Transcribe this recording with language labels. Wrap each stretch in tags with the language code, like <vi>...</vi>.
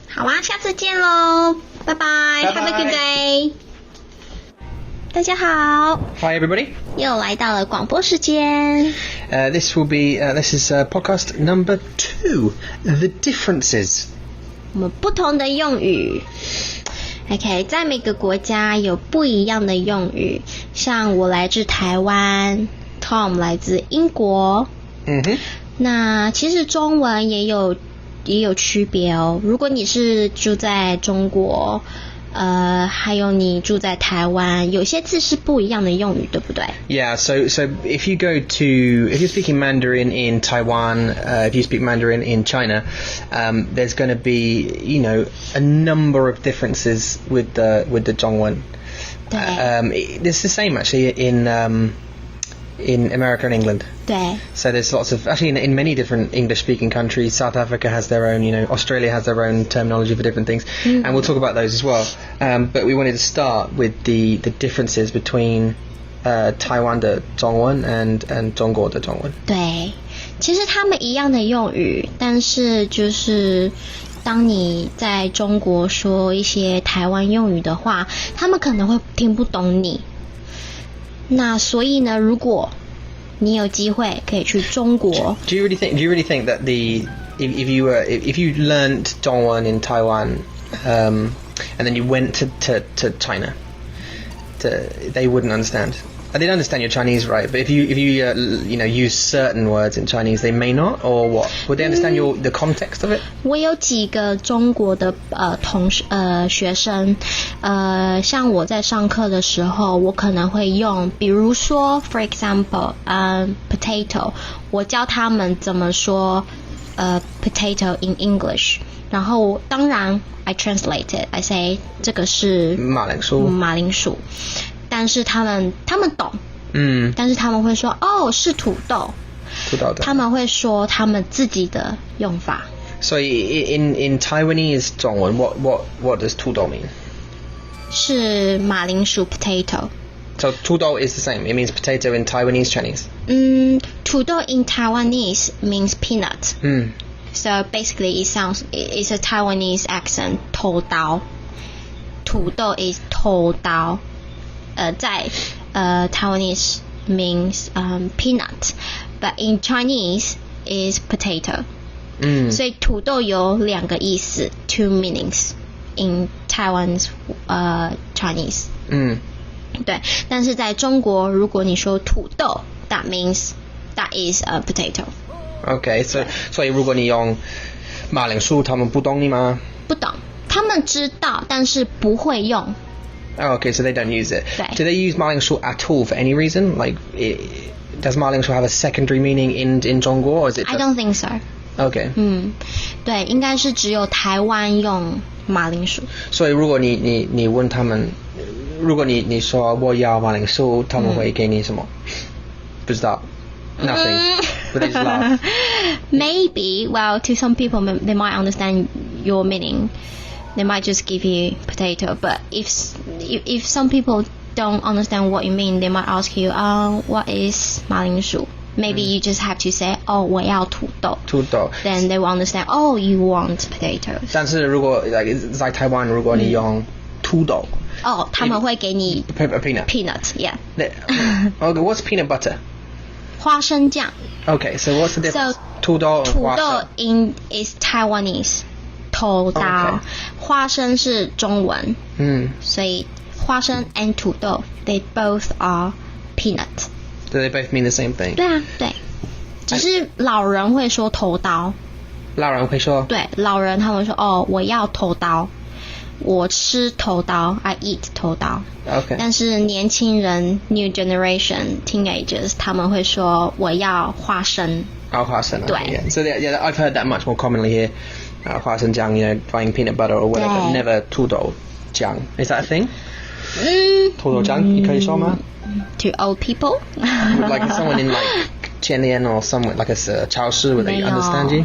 <zh>好啊，下次见咯，拜拜 Have a good day. 大家好</zh> <en>Hi everybody.</en> <zh>又来到了广播时间。</zh> <en>This is podcast number 2, The Differences.</en> <zh>我们不同的用语。 OK， 在每个国家有不一样的用语，像我来自台湾 ，Tom 来自英国。那其实中文也有区别哦。如果你是住在中国，还有你住在台湾，有些字是不一样的用语，对不对？</zh> <en>Yeah, so if you're speaking Mandarin in Taiwan, if you speak Mandarin in China, there's going to be, a number of differences with the Zhongwen. It's the same actually in America and England.</en> <zh>对</zh> <en>So there's lots of, actually in many different English-speaking countries, South Africa has their own, Australia has their own terminology for different things, and we'll talk about those as well. But we wanted to start with the differences between Taiwan 的中文 and 中国的中文。</en> <zh>对，其实他们一样的用语，但是就是当你在中国说一些台湾用语的话，他们可能会听不懂你。那所以呢，如果你有机会可以去中国</zh> <en>Do you really think that if you learned Dongwon in Taiwan and then you went to China, they wouldn't understand? They'd understand your Chinese, right? But if you use certain words in Chinese, they may not, or what? Would they understand the context of it?</en> <zh>我有几个中国的学生，像我在上课的时候，我可能会用，比如说 ， for example， potato， 我教他们怎么说potato in English，然后当然 I translate it，I say 这个是马铃薯。但是他们懂，但是他们会说是土豆，他们会说他们自己的用法。</zh> <en>So in Taiwanese 中文 what does 土豆 mean?</en> <zh>是马铃薯 potato.</zh> <en>So 土豆 is the same. It means potato in Taiwanese Chinese. 土豆 in Taiwanese means peanut. So basically it's a Taiwanese accent 偷刀。土豆 is 偷刀。在Taiwanese means peanut, but in Chinese is potato.</en> <zh>所以土豆有2个意思 ， two meanings in Taiwan's Chinese。对，但是在中国，如果你说土豆 ， that means that is a potato。 Okay,所以如果你用马铃薯，他们不懂你吗？不懂，他们知道，但是不会用。</zh> <en>Oh, okay, so they don't use it.</en> <zh>对。</zh> <en>Do they use 马铃薯 at all for any reason? Like, does 马铃薯 have a secondary meaning in 中国 or is it just... I don't think so. Okay.</en> <zh>对，应该是只有台湾用马铃薯。所以如果你问他们，如果你说我要马铃薯，他们会给你什么？</zh> <en>不知道。 Nothing. But they just laugh. Maybe, well, to some people, they might understand your meaning. They might just give you potato. But if some people don't understand what you mean, they might ask you, what is 马铃薯? Maybe you just have to say, 我要土豆.</en> <zh>土豆.</zh> <en>Then they will understand, you want potatoes.</en> <zh>但是如果在台湾，如果你用土豆，他们会给你</zh> <en>peanut. Yeah. Okay, what's peanut butter?</en> <zh>花生酱.</zh> <en>Okay, so what's the difference? So</en> <zh>土豆</zh> <en>is Taiwanese. 头刀. Okay.</en> <zh>花生是中文.</zh> <en>所以花生 and 土豆 they both are peanut. Do they both mean the same thing?</en> <zh>对啊，对。只是老人会说头刀。老人会说？对，老人他们说我要头刀，我吃头刀 I eat 头刀。</zh> <en>Okay.</en> <zh>但是年轻人 new generation teenagers 他们会说我要花生。花生。对。</zh> <en>Okay, yeah. So I've heard that much more commonly here. 花生酱 buying peanut butter or whatever. Never 土豆酱.Is that a thing? 土豆酱你可以说吗？ To old people? Like someone in like 全联 or somewhere like a 超市 would they understand you?</en>